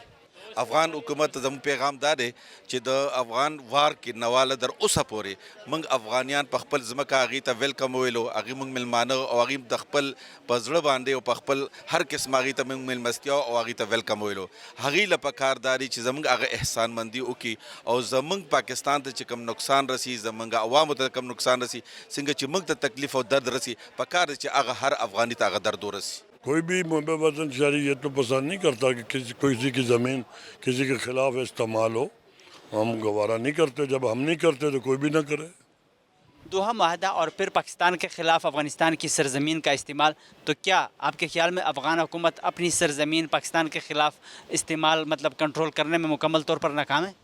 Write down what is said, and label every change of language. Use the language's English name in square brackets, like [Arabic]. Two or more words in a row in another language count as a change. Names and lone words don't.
[Pashto] افغان حکومت ته زموږ پیغام دا دی چې د افغان وار کې نواله در اوسه پورې موږ افغانیان په خپل ځمکه هغې ته ویلکم ویلو، هغې موږ میلمانه او هغې د خپل په زړه باندې او په خپل هر قسم هغې ته موږ میلمستیا او هغې ته ویلکم ویلو. هغې له پکار دا دی چې زموږ هغه احسانمندي وکړي او زموږ پاکستان ته چې کم نقصان رسي، زموږ عوامو ته کم نقصان رسي، څنګه چې موږ ته تکلیف او درد رسي، پکار دی چې هغه هر افغاني ته هغه درد ورسي. [Urdu] کوئی بھی محب وطن شہری یہ تو پسند نہیں کرتا کہ کسی کی زمین کسی کے خلاف استعمال ہو. ہم گوارہ نہیں کرتے، جب ہم نہیں کرتے تو کوئی بھی نہ کرے. دوحہ معاہدہ اور پھر پاکستان کے خلاف افغانستان کی سرزمین کا استعمال، تو کیا آپ کے خیال میں افغان حکومت اپنی سرزمین پاکستان کے خلاف استعمال مطلب کنٹرول کرنے میں مکمل طور پر ناکام ہے؟